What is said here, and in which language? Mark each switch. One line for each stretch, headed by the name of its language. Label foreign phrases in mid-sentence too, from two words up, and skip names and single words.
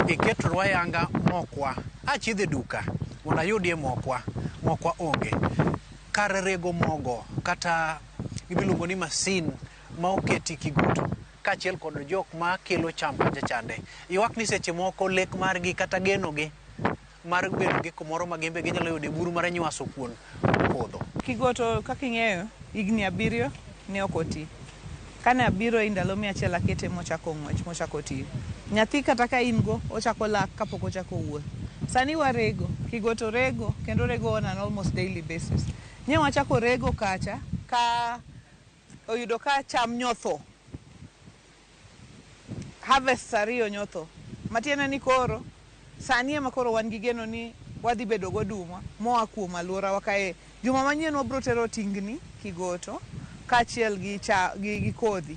Luo (Kenya and Tanzania): iketo wayanga mokwa achidhe duka mondo ayudie mokwa onge kar rego mogo kata ibiluongo ni masin ma oketi kigoto kaachiel kod jok ma kelo cham kacha chande ywak ni seche moko lek margi kata genogi mar bedo gi kumoro ma gimbe ginyalo yude buru mar nywaso kuon podho. Kigoto kaka ing'eyo higni 7 ne ok oti. Kane abiro ndalo 100 akete mochako ng'wech mochako tiyo. Nyathi kata ka in go ochako lak kapok ochako wuoth. Sani warego, kigoto rego kendo rego
English: on an almost daily basis.
Luo (Kenya and Tanzania): Nye wachako rego kacha ka oyudo ka cham nyotho. Harvest ariyo nyotho. Matiende ni koro sani ema koro wan gi geno ni wadhi bedo goduma moa kuom alworawa kae. Juma manyien wabro tero tingni kigoto kaachiel gi kodhi.